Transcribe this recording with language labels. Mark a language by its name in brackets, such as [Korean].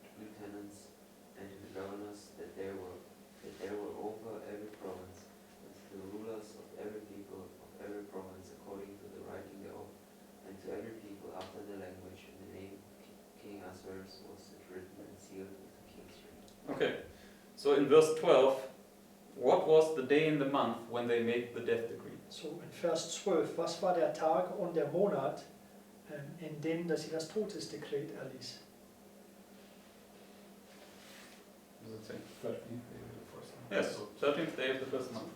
[English] lieutenants and to the governors that there were over every province, and to the rulers of every people of every province according to the writing thereof, and to every people after the language in the name of King Ahasuerus was it written and sealed with the king's ring. Okay, so in verse 12, what was the day in the month when they made the death decree? [German] So in Vers 12, was war der Tag und der Monat, in dem dass sie das Todesdekret erließ? [English] Does it say? 13th day of the first month. Yes, 13th day of the first month.